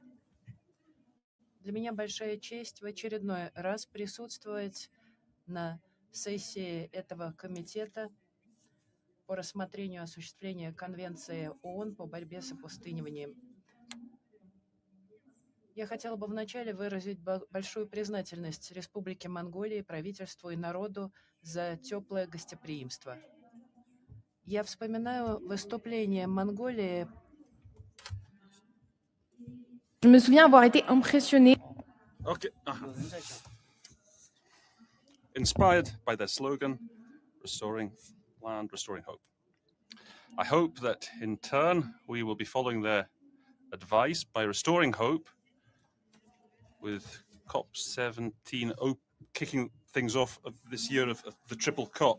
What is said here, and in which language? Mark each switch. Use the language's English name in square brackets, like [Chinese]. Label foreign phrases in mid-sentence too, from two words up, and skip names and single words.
[Russian] Для меня большая честь в очередной раз присутствовать на сессии этого комитета по рассмотрению осуществления Конвенции ООН по борьбе с опустыниванием. Я хотела бы вначале выразить большую признательность Республике Монголии, правительству и народу за теплое гостеприимство. Я вспоминаю выступление Монголии. [French] Je me souviens avoir été impressionnée. [English] Okay. Inspired by their slogan, restoring land, restoring hope. I hope that in turn we will be following their advice by restoring hope with COP17 kicking things off this year of the triple COP.